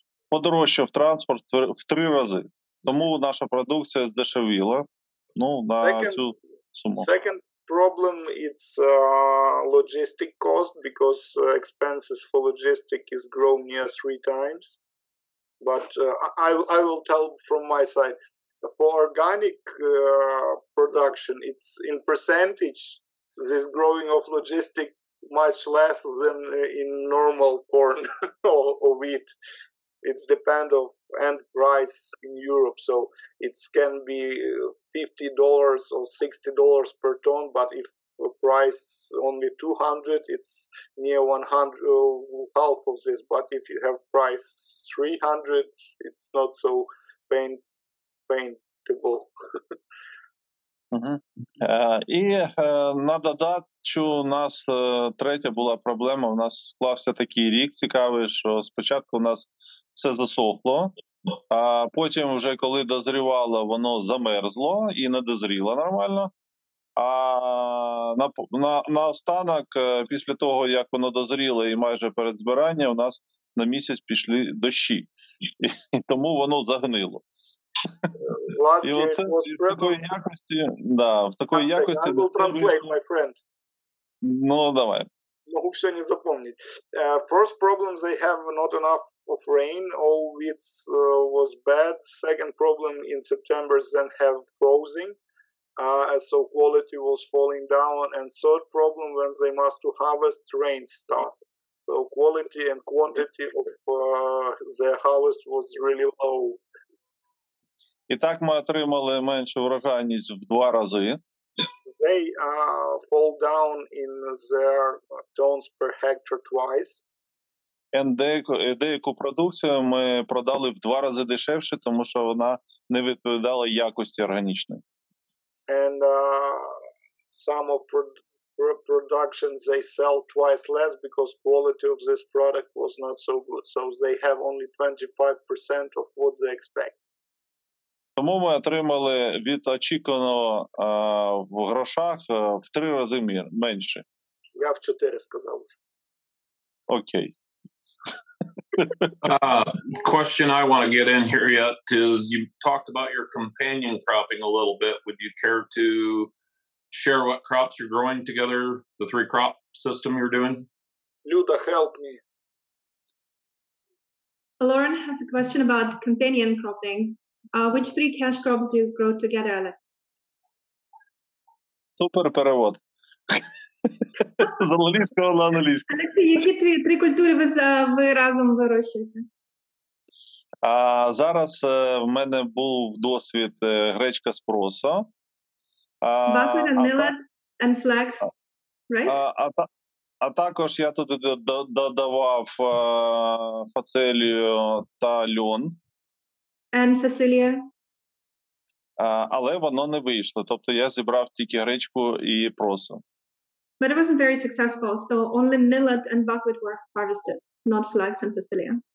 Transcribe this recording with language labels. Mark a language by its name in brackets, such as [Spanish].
[Ukrainian] Подорожчав транспорт в 3 рази. Тому наша продукція здешевіла на цю суму. [English] Second problem is logistic cost, because expenses for logistic is grown near 3 times. But I will tell from my side, for organic production, it's in percentage, this growing of logistic much less than in normal corn or wheat. It's depend of end price in Europe, so it can be $50 or $60 per ton, but if the price only 200, it's near 100, half of this. But if you have price 300, it's not so paintable. [Ukrainian] І на додачу у нас третя була проблема. У нас склався такий рік цікавий, що спочатку у нас все засохло, а потім вже коли дозрівало, воно замерзло і не дозріло нормально. А наостанок, після того, як воно дозріло і майже перед збиранням, у нас на місяць пішли дощі. І тому воно загнило. І оце в такої якості, в такої якості... [English] I will translate, my friend. [Ukrainian] Ну, давай. [Russian] Могу все не запомнить. [English] First problem, they have not enough of rain. All wheat was bad. Second problem, in September, then have frozen. So quality was falling down. And third problem, when they must to harvest, rain start. So quality and quantity of their harvest was really low. [Ukrainian] І так ми отримали меншу врожайність в 2 рази. [English] They fall down in their tons per hectare twice. [Ukrainian] Деяку продукцію ми продали в 2 рази дешевше, тому що вона не відповідала якості органічної. [English] And some of production they sell twice less because quality of this product was not so good. So they have only 25% of what they expect. [Ukrainian] Тому ми отримали від очікуваного в грошах в 3 рази менше. Я в 4 сказав вже. Окей. [English] Question I want to get in here yet is you talked about your companion cropping a little bit. Would you care to share what crops you're growing together, the 3 crop system you're doing? Luda, help me. Loran has a question about companion cropping. Which three cash crops do you grow together, Alex? [Russian] Супер перевод. [Ukrainian] З англійського на англійську. Олексій, які три культури ви разом вирощуєте? Зараз в мене був досвід гречка з проса. [English] Buckwheat and millet and flax, right? [Ukrainian] А також я туди додавав фацелію та льон. [English] And Facilia. [Ukrainian] Але воно не вийшло. Тобто я зібрав тільки гречку і просо. [English] But it wasn't very successful, so only millet and buckwheat were harvested, not flax and Facilia.